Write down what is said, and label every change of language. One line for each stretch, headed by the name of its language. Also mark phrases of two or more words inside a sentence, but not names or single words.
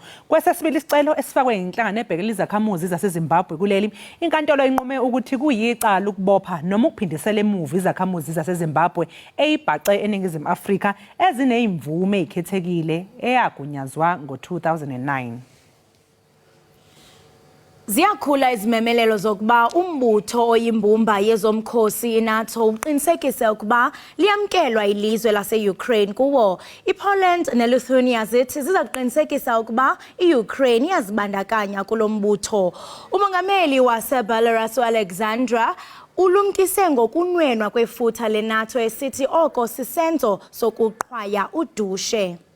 Zulu: Kwesesibili isicelo esifakwe inhlangano ebhekela izakhamuzi zaseZimbabwe kuleli, inkantolo inqume ukuthi kuyicala ukubopha noma ukuphindisela emuva izakhamuzi zaseZimbabwe eyibhace eNingizimu Afrika ezineimvume ezikhethekile eyagunyazwa ngo-2009.
Xhosa: Ziyakhula izimemelelo zokuba umbutho oyimbumba yezomkhosi iNATO uqinisekise ukuba liyamkelwa ilizwe lase-Ukraine kuwo. iPoland neLithuania zithi zizakuqinisekisa ukuba iUkraine iyazibandakanya kulo mbutho. Umongameli waseBelarus uAlexandra ulumkise ngokunwenwa kwefutha leNATO esithi oko sisenzo sokuqhwaya udushe.